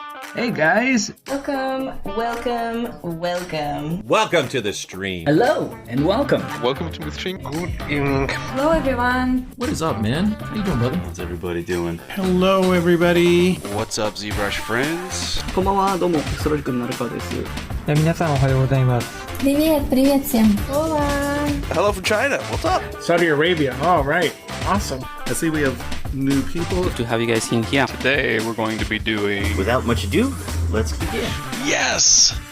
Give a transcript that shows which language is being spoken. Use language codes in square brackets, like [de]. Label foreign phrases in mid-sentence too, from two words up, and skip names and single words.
[en] Hey guys! Welcome, welcome, welcome. Welcome to the stream. Hello and welcome. Welcome to the stream. Good evening. Hello, everyone. What is up, man? How you doing, brother? How's everybody doing? Hello, everybody. What's up, ZBrush friends? [ja] こんばんは、どうも、ストロジ君のるかです。皆さんおはようございます。 [ru] Привет, привет всем. [en] Hola. Hello from China. What's up? Saudi Arabia. All right. Awesome. I see we have new people. Good to have you guys in here. Today we're going to be doing... Without much ado, let's begin. Yes!